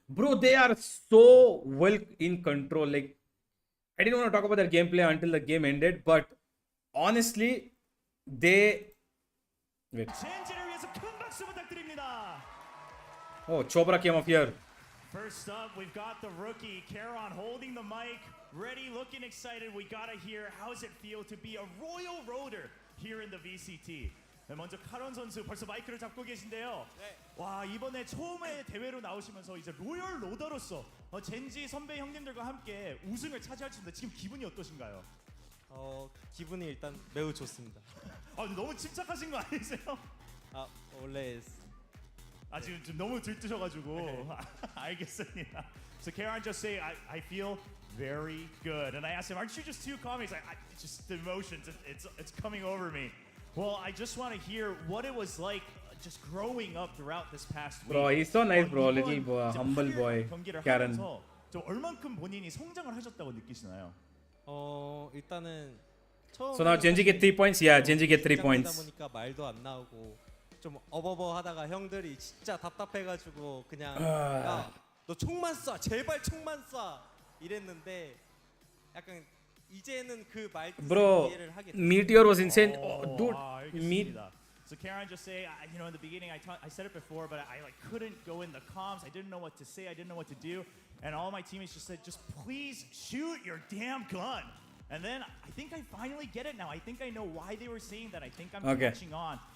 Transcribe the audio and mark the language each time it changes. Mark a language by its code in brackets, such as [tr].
[en] Bro, they are so well in control. Like, I didn't want to talk about their gameplay until the game ended, but honestly, they... Wait. Oh, Chopra came up here. First up, we've got the rookie, Karon, holding the mic, ready, looking excited. We gotta hear, how does it feel to be a royal roader here in the VCT? [ko] 네, 먼저 카론 선수 벌써 마이크를 잡고 계신데요. 네. 와, 이번에 처음에 대회로 나오시면서 이제 로열 로더로서 젠지 선배 형님들과 함께 우승을 차지하셨는데 지금 기분이 어떠신가요? 기분이 일단 매우 좋습니다. 근데 너무 침착하신 거 아니세요? 원래 지금 좀 너무 들뜨셔가지고 알겠습니다. [en] So Karon just say, I feel very good, and I asked him, aren't you just too calm? He's like, just the emotions, it's coming over me. Well, I just want to hear what it was like just growing up throughout this past week. Bro, he's so nice, bro. Little boy, humble boy. Karon. [ko] 좀 얼만큼 본인이 성장을 하셨다고 느끼시나요? 일단은 처음. [en] So now Genji get 3 points. Yeah, Genji get 3 points. [ko] 보니까 말도 안 나오고 좀 어버버하다가 형들이 진짜 답답해가지고 그냥 야, 너 총만 쏴, 제발 총만 쏴 이랬는데 약간 이제는 그 말 [en] Bro, [ko] 이해를 하게 됐어요. [en] Meteor was insane. Dude, [ko] 알겠습니다. [en] So Karon just say, in the beginning I said it before, but I couldn't go in the comms. I didn't know what to say. I didn't know what to do, and all my teammates just said, just please shoot your damn gun. And then I think I finally get it now. I think I know why they were saying that. I think I'm catching on.